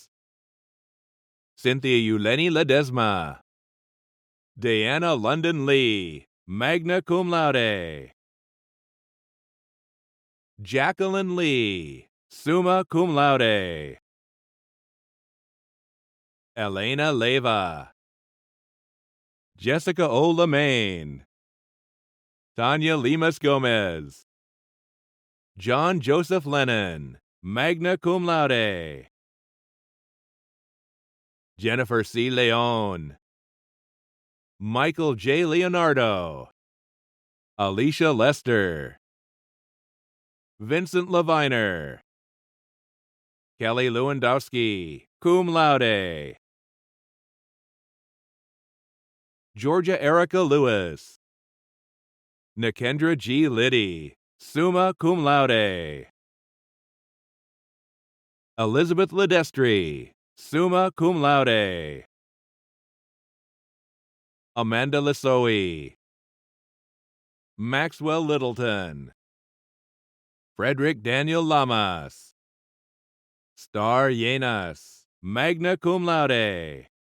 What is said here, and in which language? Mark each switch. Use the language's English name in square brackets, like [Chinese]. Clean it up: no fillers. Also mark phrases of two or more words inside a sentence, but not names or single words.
[English] Cynthia Euleni Ledesma. Diana London Lee, [Latin] magna cum laude. [English] Jacqueline Lee, [Latin] summa cum laude. [English] Elena Leyva, Jessica O. Lemaine, Tanya Lemus Gomez, John Joseph Lennon, [Latin] magna cum laude, [English] Jennifer C. Leon, Michael J. Leonardo, Alicia Lester, Vincent Leviner, Kelly Lewandowski, [Latin] cum laude, [English] Georgia Erica Lewis, Nikendra G. Liddy, [Latin] summa cum laude, [English] Elizabeth Ledestri, [Latin] summa cum laude, [English] Amanda Lissoe, Maxwell Littleton, Frederick Daniel Lamas, Star Yenas, [Latin] magna cum laude,